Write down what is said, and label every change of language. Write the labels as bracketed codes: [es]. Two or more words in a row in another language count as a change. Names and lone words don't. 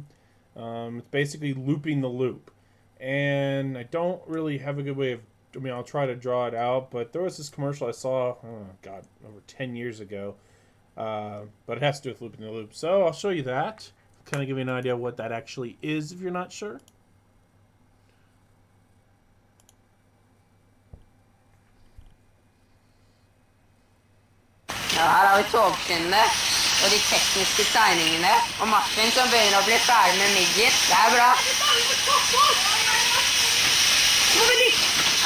[en] It's basically looping the loop. And I don't really have a good way of, I'll try to draw it out, but there was this commercial I saw, over 10 years ago, but it has to do with looping the loop. So I'll show you that, kind of give you an idea of what that actually is if you're not sure. [no] Ja, her har vi togskinnene og de tekniske tegningene, og Martin som begynner å bli ferdig med migget. Det er bra. Ja.